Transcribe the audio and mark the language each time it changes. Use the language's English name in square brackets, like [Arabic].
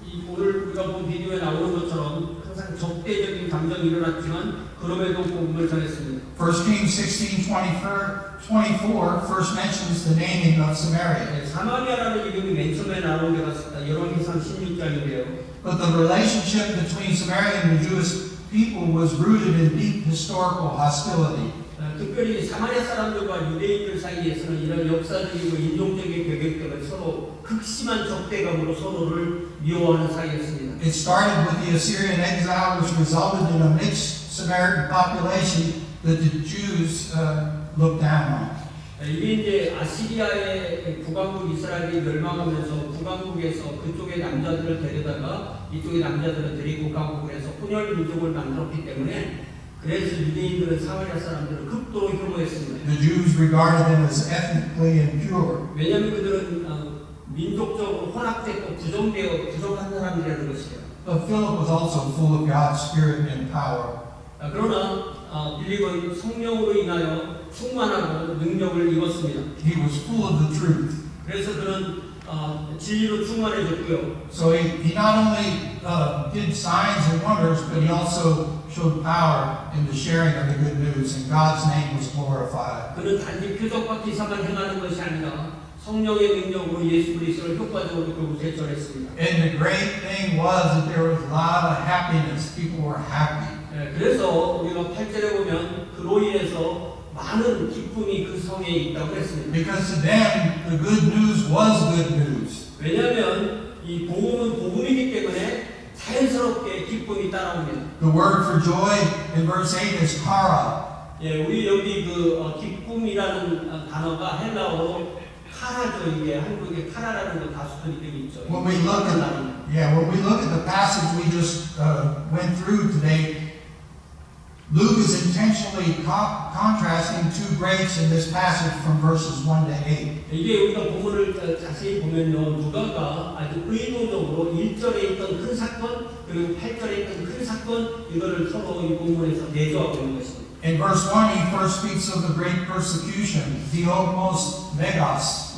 [Korean] 오늘 우리가 본 비디오에 나오는 것처럼 항상 적대적인 감정이 일어났지만 그럼에도 복음을 전했습니다. [English] 1 Kings 16:24 first mentions the naming of Samaria. [Korean] 사마리아라는 이름이 맨 처음에 나오는 게 같습니다. 열왕기상 16장인데요. [English] But the relationship between Samaria and the Jewish people was rooted in deep historical hostility. [Korean] 특별히 사마리아 사람들과 유대인들 사이에서는 이런 역사적이고 인종적인 배경 때문에 서로 극심한 적대감으로 서로를 미워하는 사이였습니다. [English] It started with the Assyrian exile, which resulted in a mixed Samaritan population that the Jews looked down on. [Korean] 이게 이제 아시리아의 북왕국 이스라엘이 멸망하면서 북왕국에서 그쪽의 남자들을 데려다가 이쪽의 남자들을 데리고 가고 그래서 혼혈 민족을 만들었기 때문에 그래서 유대인들은 사마리아 사람들을 극도로 혐오했습니다. [English] The Jews regarded them as ethnically impure. [Korean] 왜냐하면 그들은 민족적으로 혼합되고 부정한 사람들이라는 것이에요. [English] But Philip was also full of God's Spirit and power. [Korean] 그러나 빌립은 성령으로 인하여 충만하고 능력을 입었습니다. [English] He was full of the truth. [Korean] 그래서 그는 진리로 충만해졌고요. [English] So he not only did signs and wonders, but he also showed power in the sharing of the good news, and God's name was glorified. [Korean] 그는 단지 표적과 기사만 행하는 것이 아니라 성령의 능력으로 예수 그리스도를 효과적으로 결국 제철했습니다. [English] And the great thing was that there was a lot of happiness. People were happy. [Korean] 그래서 우리가 8절에 보면 그로 인해서 많은 기쁨이 그 성에 있다고 했습니다. [English] Because to them, the good news was good news. [Korean] 왜냐하면 이 복음은 복음이기 때문에 자연스럽게 기쁨이 따라옵니다. [English] The word for joy in verse 8 is kara. [Korean] 우리 여기 그 기쁨이라는 단어가 헬라어로 카라죠. 이게 한국에 카라라는 거 다수도 이름이 있죠. [English] When we look at the passage we just went through today, Luke is intentionally contrasting two greats in this passage from verses 1 to 8. [Korean] 이게 우리가 본문을 자세히 보면요, 누가가 아주 의도적으로 1절에 있던 큰 사건 그리고 8절에 있던 큰 사건 이거를 서로 이 본문에서 내조하고 있는 것입니다. [English] In verse 1, he first speaks of the great persecution, Diogmos Megas.